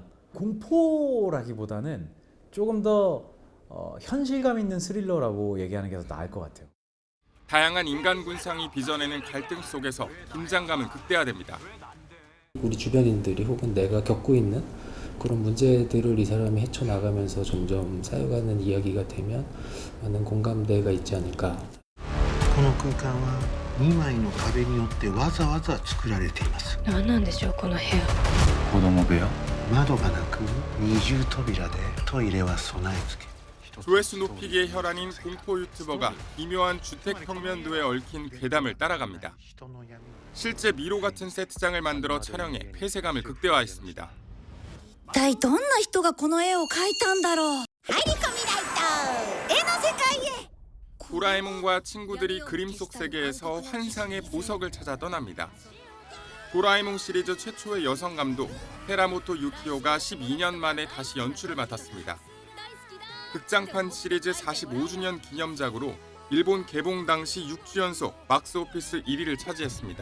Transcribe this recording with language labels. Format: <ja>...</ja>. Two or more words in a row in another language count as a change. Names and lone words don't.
<ko>공포라기보다는 조금 더 현실감 있는 스릴러라고 얘기하는 게 더 나을 것 같아요. 다양한 인간 군상이 빚어내는 갈등 속에서 긴장감은 극대화됩니다. 우리 주변인들이 혹은 내가 겪고 있는 그런 문제들을 이 사람이 헤쳐나가면서 점점 쌓여가는 이야기가 되면 많은 공감대가 있지 않을까.</ko> <ja>この空間は2枚の壁によってわざわざ作られています。何なんでしょうこの部屋。子供部屋? 窓がなく二重扉でトイレは備え付け。</ja> <ko>조회수 높이기의 혈안인 공포 유튜버가 기묘한 주택 평면도에 얽힌 괴담을 따라갑니다. 실제 미로 같은 세트장을 만들어 촬영해 폐쇄감을 극대화했습니다.</ko> <ja>一体どんな人がこの絵を描いたんだろう。入り込みライト絵の世界へ。</ja> <ko>도라에몽과 친구들이 그림 속 세계에서 환상의 보석을 찾아 떠납니다. 도라에몽 시리즈 최초의 여성 감독 테라모토 유키오가 12년 만에 다시 연출을 맡았습니다. 극장판 시리즈 45주년 기념작으로 일본 개봉 당시 6주 연속 박스오피스 1위를 차지했습니다.</ko>